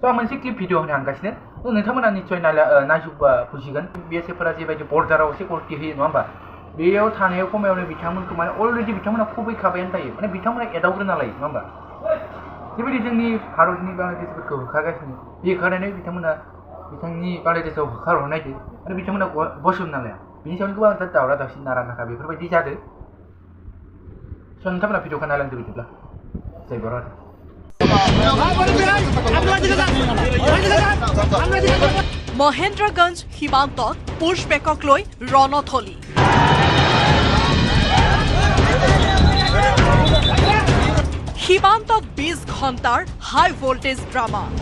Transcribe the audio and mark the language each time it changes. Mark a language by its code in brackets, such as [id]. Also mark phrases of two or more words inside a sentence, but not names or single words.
[brx] आं मोनसे [en] clip video [brx] होनो हांगासिनो नोंथांमोना निश्चय नायजोबबा बुजिगोन बीएसएफफोरा जेबायदि बर्डाराव सिकिउरिटि होयो नङा होमबा बेयाव थानायाव खमायावनो बिथांमोनखौ माने अलरेडि बिथांमोना खुबैखाबायानो थायो माने बिथांमोना एदावग्रोना लायो नङा होमबा बेबायदि जोंनि भारतनि बांलादेशफोरखौ होखारगासिनो बे होखारनानै बिथांमोना बिथांनि बांलादेशआव होखारहरनायदो आरो बिथांमोना बसरना लाया बिनि सायावनो गोबांथार दावराव दावसि नारा नाथा बेफोरबायदि जादों स' नोंथांमोना भिडिअखौ नायलांदो बिदिब्ला जय बर' [as] মহেন্দ্ৰগঞ্জ সীমান্তত পুছবেকক লৈ ৰণথলী সীমান্তত 20 ঘণ্টাৰ [en] high voltage drama